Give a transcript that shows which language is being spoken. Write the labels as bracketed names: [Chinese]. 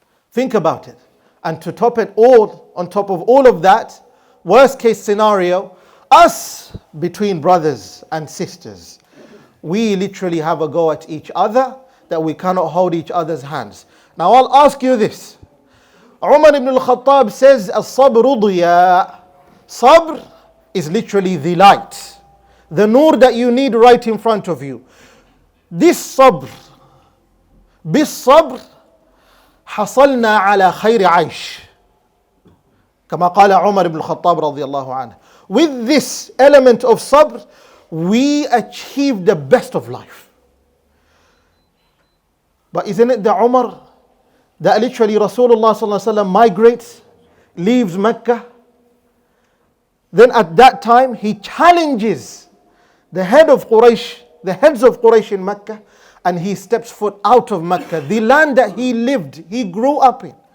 [English] Think about it. And to top it all, on top of all of that, worst case scenario, us between brothers and sisters, we literally have a go at each other that we cannot hold each other's hands. Now I'll ask you this. Umar ibn al-Khattab says, [Arabic] "As-sabr diya." [English] Sabr is literally the light, the noor that you need right in front of you. This sabr, [Arabic] bis-sabr, حصلنا على خير عيش كما قال عمر بن الخطاب رضي الله عنه. [English] With this element of sabr, we achieve the best of life. But isn't it the Umar that literally Rasulullah sallallahu alaihi wasallam migrates, leaves Mecca? Then at that time he challenges the heads of Quraysh in Mecca, and he steps foot out of Mecca, the land that he lived, he grew up in.